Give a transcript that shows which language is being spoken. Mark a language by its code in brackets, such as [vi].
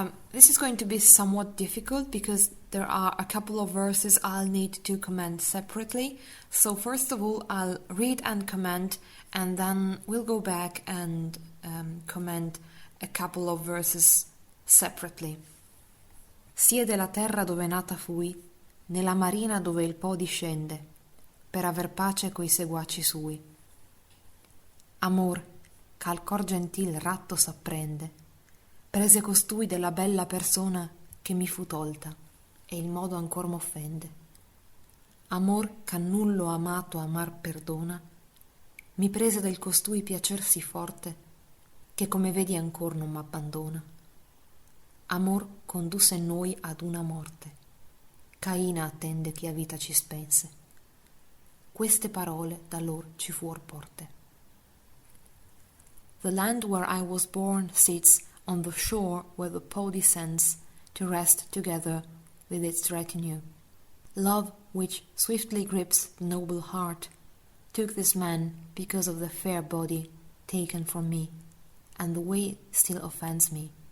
[en] This is going to be somewhat difficult because there are a couple of verses I'll need to comment separately. So first of all, I'll read and comment, and then we'll go back and comment a couple of verses separately. [it] Siede la terra dove nata fui, nella marina dove il Po discende, per aver pace coi seguaci sui. Amor, ch'al cor gentil ratto s'apprende, prese costui della bella persona che mi fu tolta, e il modo ancor m'offende. Amor ch'a nullo amato amar perdona, mi prese del costui piacer sì forte, che come vedi ancor non m'abbandona. Amor condusse noi ad una morte, Caina attende chi a vita ci spense. Queste parole da lor ci fuor porte. [en] The land where I was born sits on the shore where the Po descends to rest together with its retinue. Love, which swiftly grips the noble heart, took this man because of the fair body taken from me, and the way still offends me.